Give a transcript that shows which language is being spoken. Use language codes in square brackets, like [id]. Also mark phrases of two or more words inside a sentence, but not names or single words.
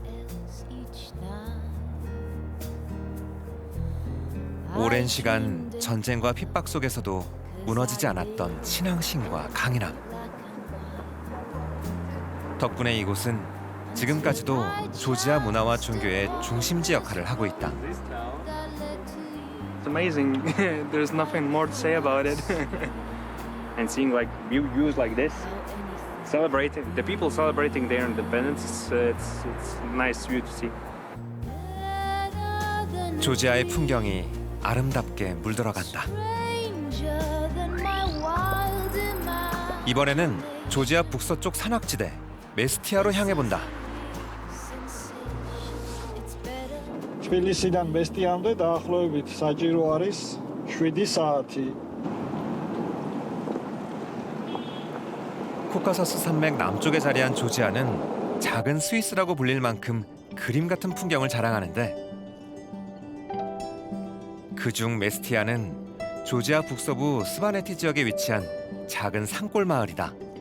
[ko] 오랜 시간 전쟁과 핍박 속에서도 무너지지 않았던 신앙심과 강인함. 덕분에 이곳은 지금까지도 조지아 문화와 종교의 중심지 역할을 하고 있다. [en] It's amazing. There's nothing more to say about it. And seeing like views like this, celebrating the people celebrating their independence, it's a nice view to see. [ko] 조지아의 풍경이 아름답게 물들어간다. 이번에는 조지아 북서쪽 산악지대 메스티아로 향해 본다. [ka] თბილისიდან მესტიამდე დაახლოებით საჭირო არის 7 საათი. [ko] 코카서스 산맥 남쪽에 자리한 조지아는 작은 스위스라고 불릴 만큼 그림 같은 풍경을 자랑하는데 그중 메스티아는 조지아 북서부 스바네티 지역에 위치한 작은 산골 마을이다.